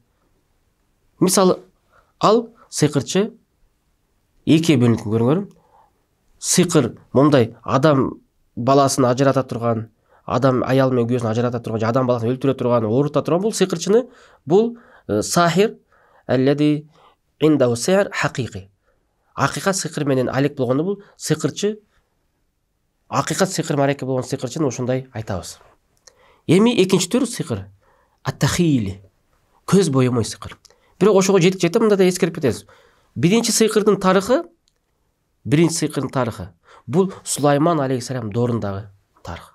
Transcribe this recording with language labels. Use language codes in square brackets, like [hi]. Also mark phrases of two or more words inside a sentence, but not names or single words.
[ky] Мисалы, ал сыйкырчы экиге бөлүнөт, көрүңөр. Сыйкыр мондай адам баласын ажырата турган, адам аял менен күйөөсүн ажырата турган, адам баласын өлтүрө турган, оорута турган бул сыйкырчыны бул [ar] ساحر الذي عنده سحر حقيقي. [ky] Акыйкат сыйкыр менен алек болгондо бул сыйкырчы, акыйкат сыйкыр мареке болгон сыйкырчыны ошондой айтабыз. Эми экинчи түр сыйкыр ат-тахили, көз боемой сыйкыр. Бирок ошого жетип мында да эскерип кетебиз. Биринчи сыйкырдын тарыхы бул Сулайман алейхиссалам доорундагы тарых.